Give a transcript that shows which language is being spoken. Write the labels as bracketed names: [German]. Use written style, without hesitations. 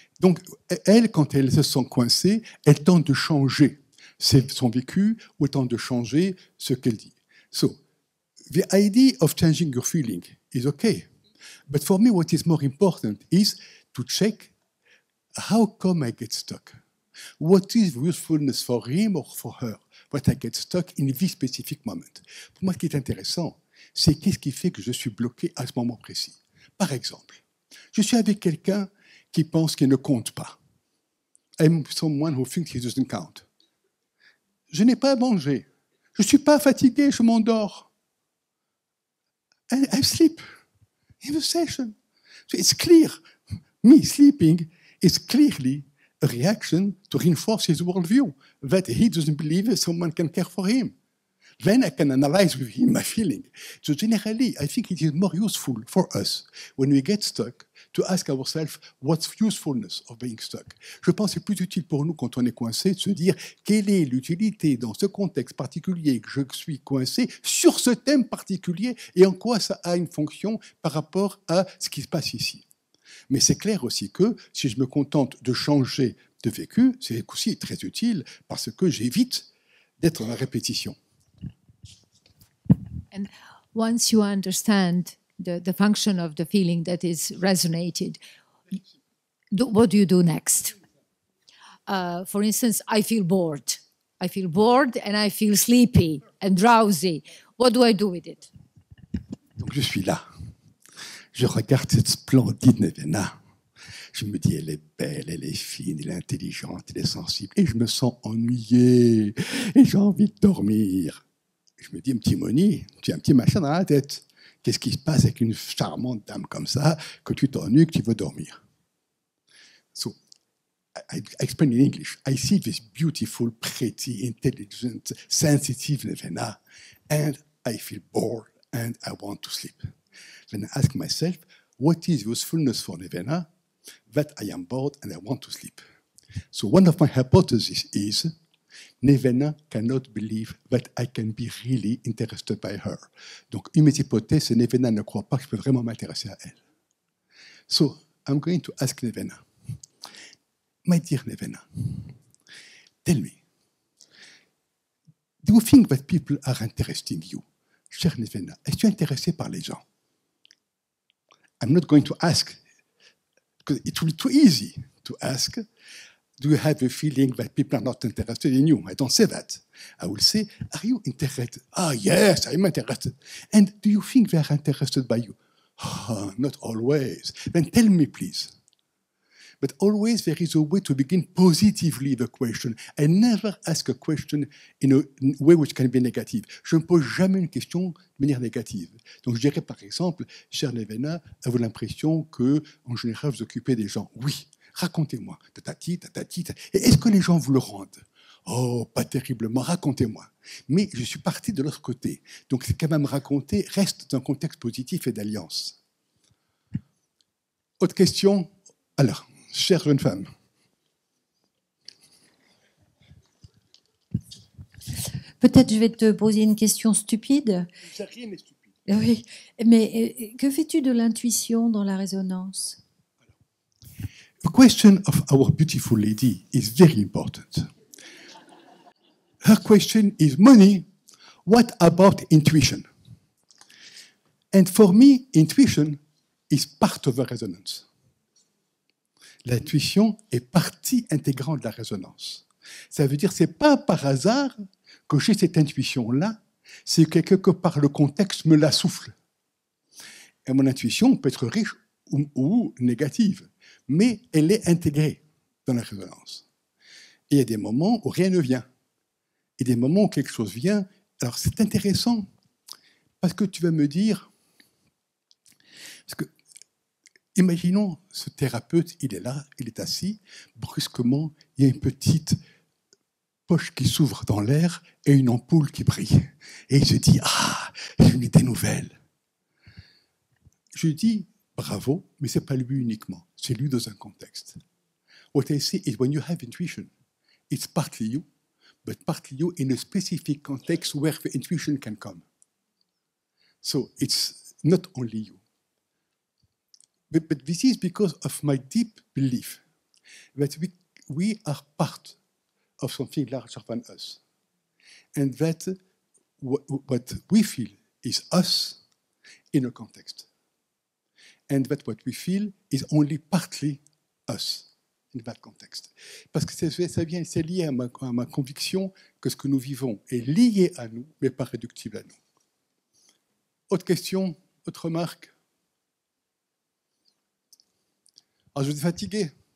[French] Donc, elle, quand elle se sent coincée, elle tente de changer son vécu ou elle tente de changer ce qu'elle dit. [English] So, the idea of changing your feeling is okay. But for me, what is more important is to check how come I get stuck? What is the usefulness for him or for her? What I get stuck in this specific moment. [French] Pour moi, ce qui est intéressant, c'est qu'est-ce qui fait que je suis bloqué à ce moment précis. Par exemple, je suis avec quelqu'un qui pense qu'il ne compte pas. [English] I'm someone who thinks he doesn't count. [French] Je n'ai pas à manger. Je ne suis pas fatigué, je m'endors. [English] And I sleep in the session. So it's clear. Me sleeping is clearly a reaction to reinforce his worldview, that he doesn't believe someone can care for him. Then I can analyze with him my feeling. So generally, I think it is more useful for us when we get stuck to ask ourselves what's usefulness of being stuck. [French] Je pense que c'est plus utile pour nous quand on est coincé de se dire quelle est l'utilité dans ce contexte particulier que je suis coincé sur ce thème particulier et en quoi ça a une fonction par rapport à ce qui se passe ici. Mais c'est clair aussi que si je me contente de changer de vécu, c'est aussi très utile parce que j'évite d'être dans la répétition. [English] And once you understand the function of the feeling that is resonated, what do you do next? For instance, I feel bored. I feel bored and I feel sleepy and drowsy. What do I do with it? [French] Donc je suis là. Je regarde cette splendide Nevena. Je me dis, elle est belle, elle est fine, elle est intelligente, elle est sensible. Et je me sens ennuyé. Et j'ai envie de dormir. Je me dis, un petit Moni, tu as un petit machin dans la tête. Qu'est-ce qui se passe avec une charmante dame comme ça, que tu t'ennuies, que tu veux dormir? [English] So, I explain in English. I see this beautiful, pretty, intelligent, sensitive Nevena, and I feel bored, and I want to sleep. Then I ask myself, what is usefulness for Nevena? That I am bored and I want to sleep. So one of my hypotheses is Nevena cannot believe that I can be really interested by her. [French] Donc, une de mes hypothèses, c'est Nevena ne croit pas que je peux vraiment m'intéresser à elle. [English] So, I'm going to ask Nevena. My dear Nevena, tell me, do you think that people are interesting you? [French] Cher Nevena, est-ce que tu es intéressé par les gens? [English] I'm not going to ask, because it will be too easy to ask, do you have a feeling that people are not interested in you? I don't say that. I will say, are you interested? Ah, yes, I'm interested. And do you think they are interested by you? Oh, not always. Then tell me, please. But always there is a way to begin positively the question. I never ask a question in a way which can be negative. [French] Je ne pose jamais une question de manière négative. Donc je dirais par exemple, cher Nevena, avez-vous l'impression que, en général, vous occupez des gens? Oui. Racontez-moi. Tatati, tatati. Et est-ce que les gens vous le rendent? Oh, pas terriblement, racontez-moi. Mais je suis parti de l'autre côté. Donc, c'est quand même raconter, reste dans un contexte positif et d'alliance. Autre question? Alors, chère jeune femme. Peut-être je vais te poser une question stupide. Rien n'est stupide. Oui, mais que fais-tu de l'intuition dans la résonance? [English] The question of our beautiful lady is very important. Her question is, Moni, what about intuition? And for me, intuition is part of the resonance. [French] L'intuition est partie intégrante de la résonance. Ça veut dire que ce n'est pas par hasard que j'ai cette intuition-là, c'est que quelque part le contexte me la souffle. Et mon intuition peut être riche ou négative, mais elle est intégrée dans la résonance. Et il y a des moments où rien ne vient. Et des moments où quelque chose vient. Alors c'est intéressant, parce que tu vas me dire, parce que, imaginons ce thérapeute, il est là, il est assis, brusquement, il y a une petite poche qui s'ouvre dans l'air et une ampoule qui brille. Et il se dit, ah, j'ai une idée nouvelle. Je dis, bravo, mais ce n'est pas lui uniquement, c'est lui dans un contexte. [English] What I say is when you have intuition, it's partly you, but partly you in a specific context where the intuition can come. So it's not only you. But this is because of my deep belief that we are part of something larger than us. And that what we feel is us in a context. And that what we feel is only partly us in that context. [French] Parce que c'est lié à ma conviction que ce que nous vivons est lié à nous, mais pas réductible à nous. Autre question, autre remarque? Ah, je suis fatigué.